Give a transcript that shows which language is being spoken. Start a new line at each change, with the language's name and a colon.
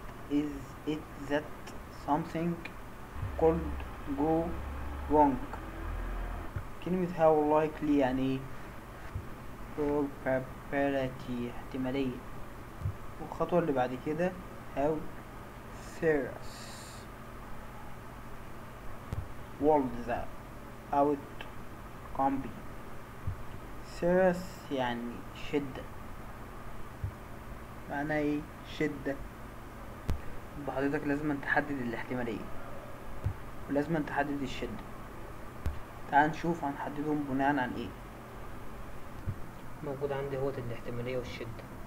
English: is it that something could go wrong.
Arabic: كلمة
English: how likely
Arabic: يعني probability احتمالية. والخطوة اللي بعد كده
English: how serious would the outcome be.
Arabic: serious يعني شدة. معناه ايه شدة؟ يبقى حضرتك لازم تحدد الاحتمالية ولازم تحدد الشدة. تعال نشوف هنحددهم بناء عن ايه. موجود عندي هو الاحتمالية والشدة.